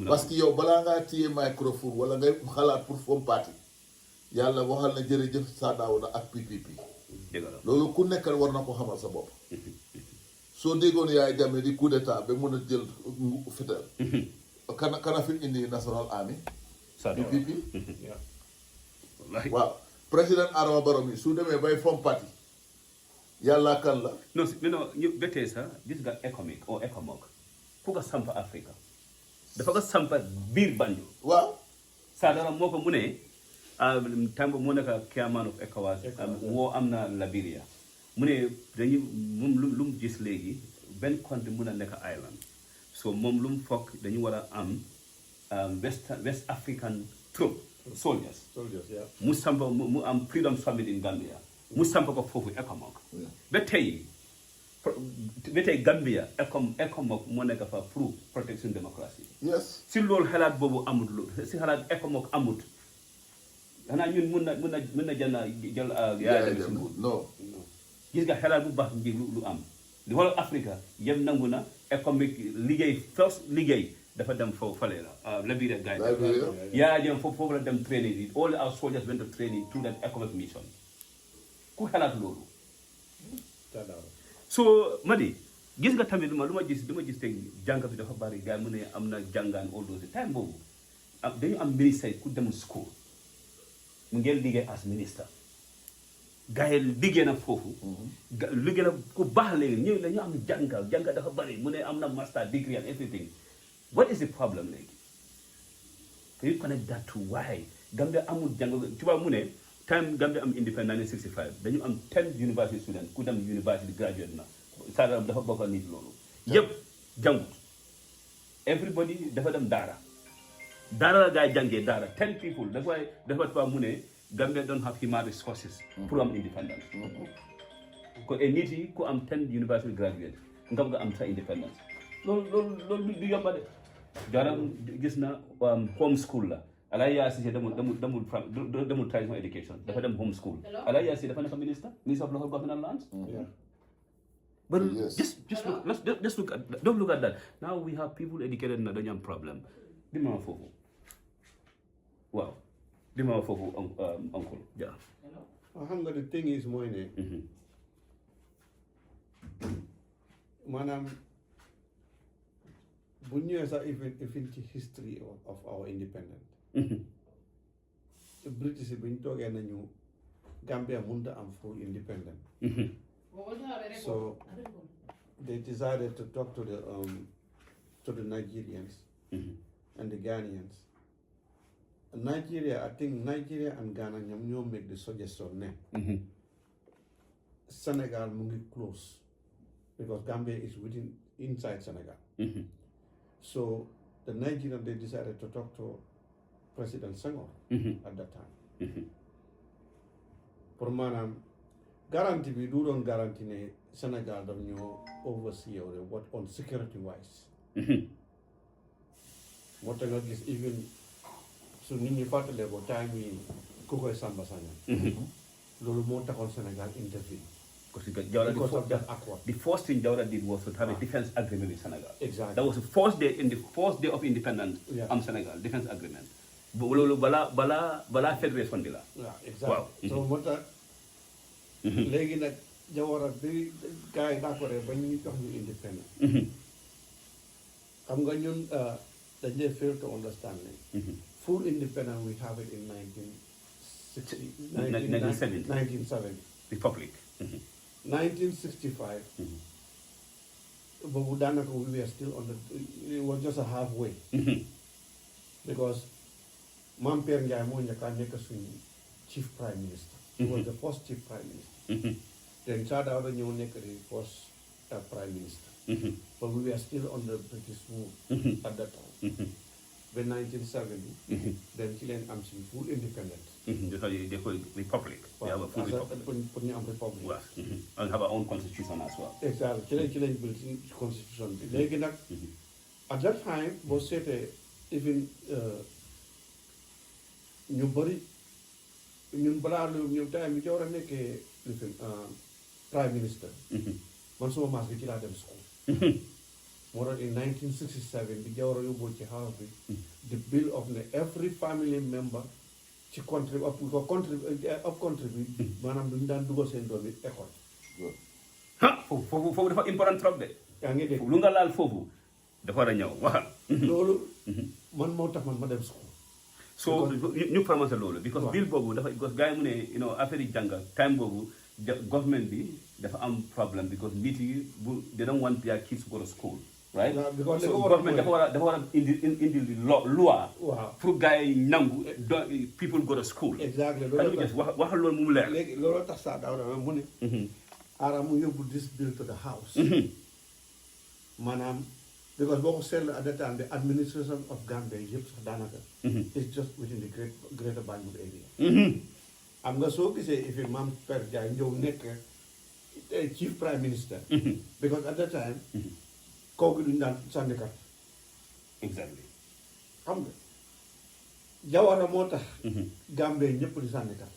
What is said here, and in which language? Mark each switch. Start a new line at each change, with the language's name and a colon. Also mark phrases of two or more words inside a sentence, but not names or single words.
French: parce que
Wolof: yow balaa ngaa téye microphone wala ngay xalaat pour form parti yàlla waxal na jërëjëf Sir Dawda ak PPP loolu ku nekk war na ko xamal sa bopp soo déggoon Yaya Jammeh di coup d'état ba mën a jël fital kana fi indi
English: National Army
Wolof: PPP waaw président Adama Barrow mi su demee bay form parti yàlla kan la non ñu betee sax gis nga
French: économique ou écomoque
Wolof: ku ko samp Afrique dafa ko samp biir Banjul waaw Sadara moo ko mu ne Tambo moo nekk
English: chairman of ECOWAS
Wolof: woo am na Liberia mu ne dañu moom lu mu gis léegi benn country mun a nekk island so moom lu mu foog dañu war a am
English: West African troop soldiers
Wolof: mu samp mu am
English: freedom summit in Gambia
Wolof: mu samp ko foofu ECOMOG ba tey Gambia ECOMOG moo nekk fa
French: pour protection démocratie
Wolof: si loolu xalaat boobu amut si xalaat ECOMOG amut xanaa ñun mun na jël Yaya Jammeh si nguur non gis nga xalaat bu baax ngir lu am di wala Afrique yëpp nangu na économique liggéey dafa dem fale la Liberia guy Yaya Jammeh foofu la dem
English: training all our soldiers went to training through that economic mission
Wolof: ku xalaat loolu so Madi gis nga tamit lu ma gis tey jàng bi dafa bari gars mu ne am na jàngaan
English: all those time
Wolof: boobu dañu am ministre ku dem school mu ngeen liggéey as ministre gars yi liggéey na foofu liggéey na ku baax léegi ñëw la ñu am jàng dafa bari mu ne am na
English: master degree and everything what is the problem
Wolof: léegi
English: can you connect that to why Gambia
Wolof: amul jàng tubaab mu ne time Gambia am independence 1965 dañu am 10
English: university students
Wolof: ku dem university graduate na Sadara dafa bokk nit loolu yëpp jàngut everybody dafa dem daara la gars yi jàngee daara 10 people dafa tubaab mu ne Gambia don't
English: have human resources
Wolof: pour am independence ko et nit yi ku am 10
English: university graduate
Wolof: nga bëgg am sa independence loolu du yomba de jaram gis na
English: home school
Wolof: la Alaa Yaasi demul
English: traditional education
Wolof: dafa dem
English: home school
Wolof: Alaa Yaasi dafa nekk
English: minister of local government and lands but just look at don't look at that now we have people educated
Wolof: na dañu am problème di ma foofu waaw di ma foofu uncle ja xam nga
English: the thing is
Wolof: mooy ne maanaam bu ñëwee sax
English: even ci history of our independence British
Wolof: bi ñu toogee nañu
English: Gambia
Wolof: mënut a am
English: full independence so they decided to talk to the Nigerians and the Ghanaians. Nigeria, I think Nigeria and Ghana ñoo make the suggestion ne Senegal
Wolof: mu ngi
English: close because Gambia is inside Senegal. So the Nigerians, they decided to talk to President Senghor at that time.
Wolof: Pour maanaam guarantee bi du doon guarantee ne Senegal daf ñoo
English: oversee what on security wise.
Wolof: moo tax nga gis even su nit ñi fàttalee ko time yi ku koy Samba Sagnang loolu moo taxoon Sénégal intervene.
English: Because of that accord. The first thing Jawara did was to have a defense agreement with Senegal. Exactly. That was the first day of independence Senegal, defense agreement.
Wolof: Loolu balaa fédération bi la. waaw exactly. So moo tax léegi nag Jawara bi gars yi d'accord ba ñu jox ñu independence. xam nga ñun dañ dee
English: fail to understand ne full independence we have it in 1970 Republic. 1965
Wolof: boobu daanaka
English: we were still on it was just a halfway because Mam Père Ndiaye
Wolof: moo njëkk a nekk suñu
English: chief prime minister. He was the first chief prime minister. Then Saa Dawda
Wolof: ñëw nekk
English: the first prime minister. But we were still on the British rule at that time. By 1970, then
Wolof: ci leen am suñu
English: full independence. They call it Republic. They have a full Republic.
Wolof: Pour ñu am Republic.
English: Yes. And have our own constitution as well. Exactly.
Wolof: ci lañ build suñu constitution bi. Léegi nag
English: at that time
Wolof: boo seetee even ñu bëri ñun balaa loolu ñëw time bi Jawara nekkee
English: prime minister.
Wolof: man suma maas bi ci laa dem school. moo tax in 1967 bi Jawara yóbboo ci house bi
English: the bill of
Wolof: ne
English: every family member
Wolof: ci country
English: up country
Wolof: bi maanaam duñu daan dugal seen doom yi école. foofu dafa important trop de. yaa ngi dégg lu nga laal foofu dafa war a ñëw waxal. loolu man moo tax man ma dem school. so ñu promoté loolu. because bill boobu dafa because gars yi mu ne affaire yi jàng time boobu government bi dafa am problème because nit yi
English: they don't want their kids to go to school.
Wolof: right so government dafa war a indi loi. pour gars yi nangu
English: people go to school.
Wolof: exactly waxal loolu mu leer. léegi looloo tax Saa Dawda mu ne. ara mu yóbbu
English: this bill to the house. maanaam because
Wolof: boo ko seetlu
English: at the time the administration of Gambia
Wolof: yëpp sax daanaka.
English: it's just within the greater Banjul area.
Wolof: am nga soo gisee if Mam Père Ndiaye ñëw nekk
English: chief prime minister. because at that time.
Wolof: kooku duñu daan sànni carte.
English: exactly.
Wolof: xam nga Jawara moo tax. Gambie ñëpp di sànni carte.